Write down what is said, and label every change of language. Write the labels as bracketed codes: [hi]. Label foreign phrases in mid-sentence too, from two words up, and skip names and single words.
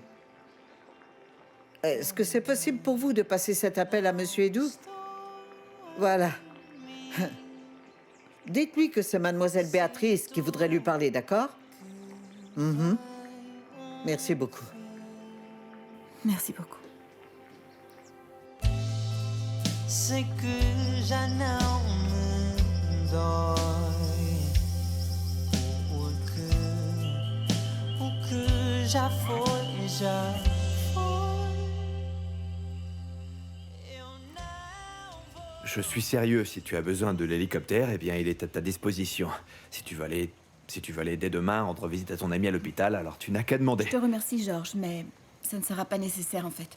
[fr] Est-ce que c'est possible pour vous de passer cet appel à Monsieur Edou? Voilà. Dites-lui que c'est Mademoiselle Béatrice qui voudrait lui parler, d'accord? Merci beaucoup. Merci beaucoup. [pt] Sei que já não me dói, porque o que já foi, já foi. [fr] Je suis sérieux. Si tu as besoin de l'hélicoptère, eh bien, il est à ta disposition. Si tu veux aller dès demain rendre visite à ton ami à l'hôpital, alors tu n'as qu'à demander. Je te remercie, Georges, mais ça ne sera pas nécessaire en fait.